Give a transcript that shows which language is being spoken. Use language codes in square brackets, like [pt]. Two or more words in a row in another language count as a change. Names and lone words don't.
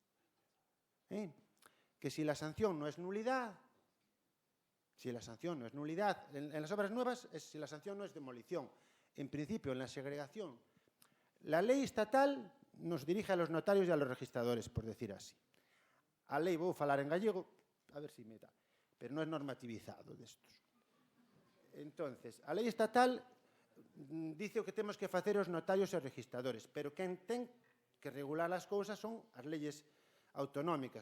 [es] Que si la sanción no es nulidad, en las obras nuevas es si la sanción no es demolición. En principio, en la segregación, la ley estatal nos dirige a los notarios y a los registradores, por decir así. [gl] A lei vou falar en gallego, a ver si me da, pero non é normativizado destos. Entonces, a lei estatal dice o que temos que facer os notarios e os registradores, pero quen ten que regular as cousas son as leyes autonómicas.